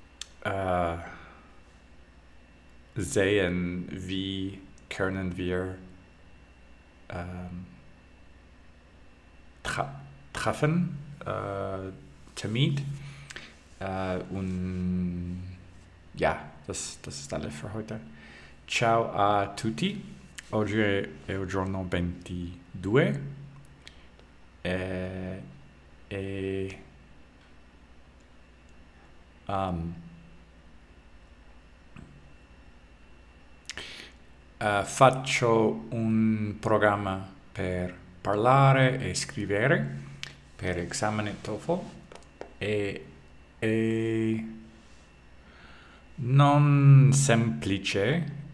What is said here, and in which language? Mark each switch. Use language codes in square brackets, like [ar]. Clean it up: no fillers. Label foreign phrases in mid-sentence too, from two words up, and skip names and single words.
[de] sehen, wie können wir treffen, Termin. Und ja, das ist alles für heute. [it] Ciao a tutti. Oggi è il giorno 22 faccio un programma per parlare e scrivere per esame TOEFL e non semplice